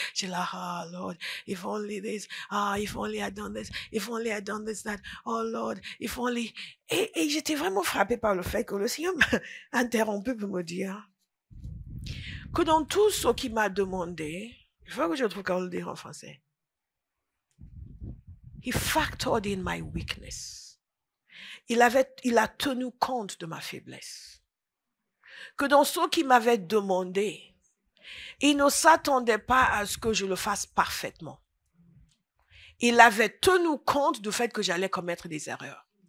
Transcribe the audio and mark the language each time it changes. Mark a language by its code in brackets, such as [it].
[fr] J'ai là, [en] oh Lord, if only this, if only I done this, if only I done this, that, oh Lord, if only. [fr] Et j'étais vraiment frappée par le fait que le Seigneur m'a interrompu pour me dire que dans tout ce qu'il m'a demandé, il faut que je trouve comment le dire en français. [en] He factored in my weakness. [fr] Il a tenu compte de ma faiblesse. Que dans ce qu'il m'avait demandé, il ne s'attendait pas à ce que je le fasse parfaitement. Il avait tenu compte du fait que j'allais commettre des erreurs.